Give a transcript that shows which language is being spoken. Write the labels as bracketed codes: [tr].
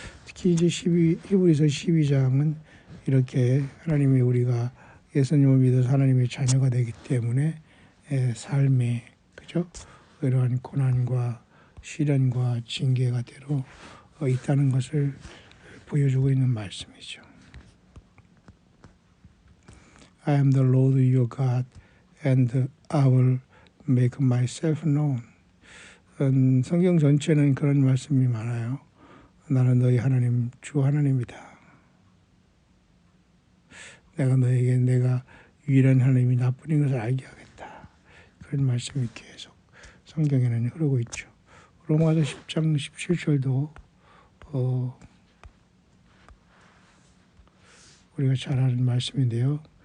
[ko] 특히 이제 히브리서 12장은 이렇게 하나님이 우리가 예수님을 믿어서 하나님의 자녀가 되기 때문에 삶에 그죠? 이러한 고난과 시련과 징계가 대로 있다는 것을 보여주고 있는 말씀이죠. [en] I am the Lord your God and I will make myself known. [ko] 성경 전체는 그런 말씀이 많아요. 나는 너희 하나님 주 하나님이다. 내가 유일한 하나님이 나뿐인 것을 알게 하겠다. 그런 말씀이 계속 성경에는 흐르고 있죠. 로마서 10장 17절도 우리가 잘 아는 말씀인데요.